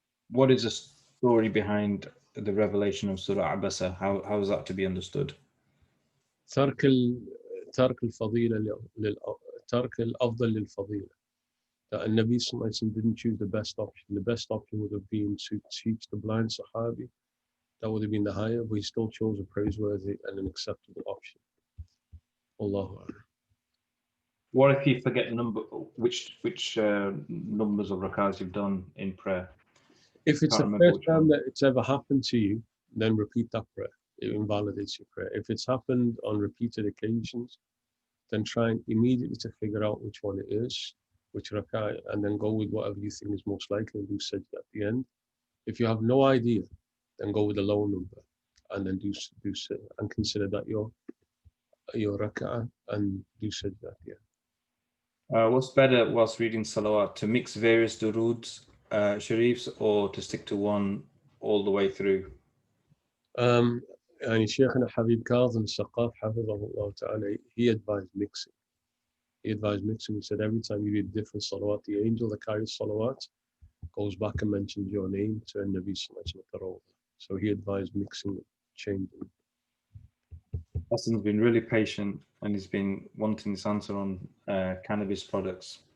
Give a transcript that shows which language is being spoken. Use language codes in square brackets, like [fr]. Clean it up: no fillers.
[en] What is the story behind the revelation of Surah Abasa? How is that to be understood? [ar] ترك الفضيلة ترك الأفضل للفضيلة. [en] That Nabi Sallallahu Alaihi Wasallam didn't choose the best option. The best option would have been to teach the blind Sahabi. That would have been the higher, but he still chose a praiseworthy and an acceptable option. Allahu Akbar. What if you forget the number? Which numbers of rakahs you've done in prayer? If it's the first time that it's ever happened to you, then repeat that prayer. It invalidates your prayer. If it's happened on repeated occasions, then try immediately to figure out which one it is, which rakah, and then go with whatever you think is most likely and do sajda at the end. If you have no idea, then go with a low number, and then do and consider that your rak'ah and do sajda at the end. What's better whilst reading salawat, to mix various duroods, sharifs, or to stick to one all the way through? [ar] يعني شيخنا حبيب كاظم السقاف حفظه الله تعالى, [en] he advised mixing. He advised mixing. He said every time you read different salawat, the angel that carries salawat goes back and mentions your name to Nabi Sallallahu Alaihi Wasallam. So he advised mixing, changing. Hassan's been really patient and he's been wanting this answer on cannabis products.